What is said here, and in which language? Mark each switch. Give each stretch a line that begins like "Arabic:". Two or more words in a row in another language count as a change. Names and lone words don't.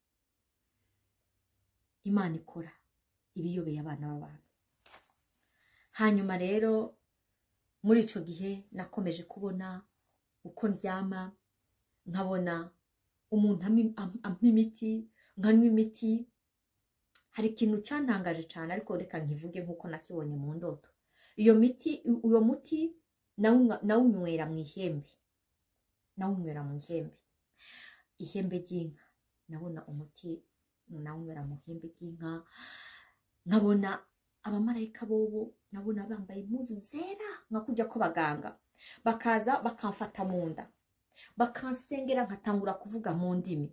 Rundi: Imana ikora ibiyobeye abana b'abantu. Hanyuma rero muri ico gihe nakomeje kubona uko ndyama, nkabona umuntu ampa imiti, nkanywa imiti. Hari ikintu cyantangaje cyane, ariko reka nkivuge nkuko nakibonye mu ndoto. Iyo miti, uyo muti nawunywera mu ihembe, nawunywera mu ihembe, ihembe ry'inka. Nabona umuti nawunywera mu ihembe ry'inka. Nkabona abamarayika bobo, nabona bambaye impuzu zera nka kujya ko baganga, bakaza bakamfata mu nda, bakansengera, nkatangura kuvuga mu ndimi.